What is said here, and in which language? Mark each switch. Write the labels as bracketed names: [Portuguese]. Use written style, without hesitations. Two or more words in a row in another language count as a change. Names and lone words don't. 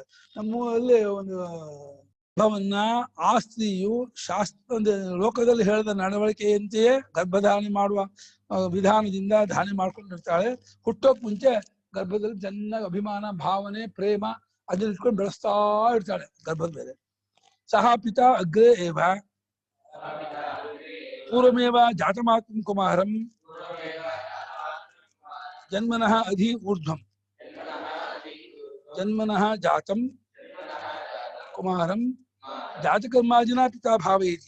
[Kannada] ನಮ್ಮಲ್ಲಿ ಒಂದು ಗರ್ಭವನ್ನ ಆ ಸ್ತ್ರೀಯು ಲೋಕದಲ್ಲಿ ಹೇಳಿದ ನಡವಳಿಕೆಯಂತೆಯೇ ಗರ್ಭಧಾರಣೆ ಮಾಡುವ ವಿಧಾನದಿಂದ ಧಾನ್ಯ ಮಾಡ್ಕೊಂಡಿರ್ತಾಳೆ. ಹುಟ್ಟೋಕ್ ಮುಂಚೆ ಗರ್ಭದಲ್ಲಿ ಚೆನ್ನಾಗಿ ಅಭಿಮಾನ, ಭಾವನೆ, ಪ್ರೇಮ ಅದನ್ನ ಇಟ್ಕೊಂಡು ಬೆಳೆಸ್ತಾ ಇರ್ತಾಳೆ ಗರ್ಭದ ಮೇಲೆ. [Sanskrit] ಸಹ ಪಿತಾ ಅಗ್ರೇ ಏವ ಪೂರ್ವಮೇವ ಜಾತಮಾತಂ ಕುಮಾರಂ ಜನ್ಮನಃ ಅಧಿ ಊರ್ಧ್ವಂ ಜನ್ಮನಃ ಜಾತಂ ಕುಮಾರಂ ಜಾತಕರ್ಮಾಜಿನ ಪಿತಾ ಭಾವಯತಿ.